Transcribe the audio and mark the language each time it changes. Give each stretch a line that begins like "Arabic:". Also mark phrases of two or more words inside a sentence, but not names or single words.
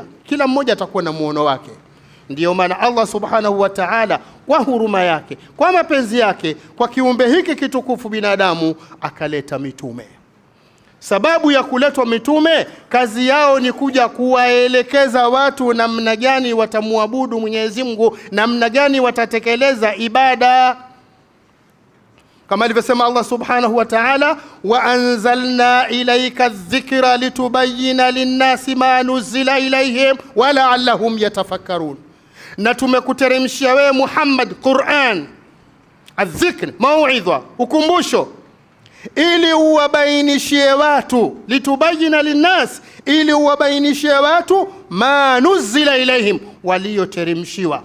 Swahili: Kila mmoja atakuwa na muono wake. Ndiyo maana Allah
Arabic: سبحانه وتعالى
Swahili: kwa huruma yake, kwa mapenzi yake, kwa kiumbe hiki kitukufu binadamu, akaleta mitume. Sababu ya kuletwa mitume, kazi yao ni kuja kuwaelekeza watu namna gani watamuabudu Mwenyezi Mungu, namna gani watatekeleza ibada. Kama alivyosema Allah
Arabic: سبحانه وتعالى, وأنزلنا إليك الذكر لتبين للناس ما نزل إليهم ولعلهم يتفكرون.
Swahili: Na tumekuteremshia wewe Muhammad Qur'an, adh-dhikr, mauidha, ukumbusho, ili uwabainishie watu,
Arabic: لتبين للناس,
Swahili: ili uwabainishie watu
Arabic: ما نزل إليهم,
Swahili: walioteremshiwa.